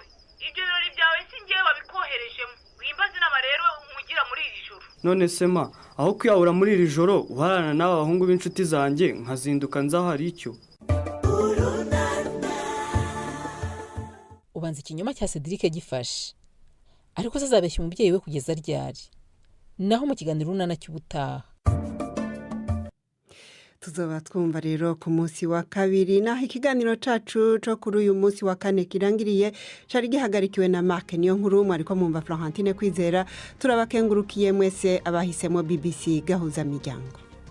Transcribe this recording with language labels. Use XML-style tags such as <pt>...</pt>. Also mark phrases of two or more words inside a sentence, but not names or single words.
<rw>Ibyo birori byawe singiye wabikoherejemo. Wimbaze inama rero umugira muri iri joro. None se ma aho kwiyahura muri iri joro uharana n'abahungu b'inshuti zanjye nkazinduka nzaho hari icyo. Ubanza ikinyoma cya Cedric gifashe ariko se azabeshya umubyeyi we kugeza ryari? Naho mu kiganiro runana cy'ubutaha</rw> <rn>tuzaba twumva rero ku munsi wa kabiri naho ikiganiro cacu cyo kuri uyu munsi wa kane kirangiriye cari gihagarikiwe na Mark niyo nkuru ariko mumva Florentine Kwizera turabakengurukiye mwese abahisemo BBC gahuza miryango.</rn>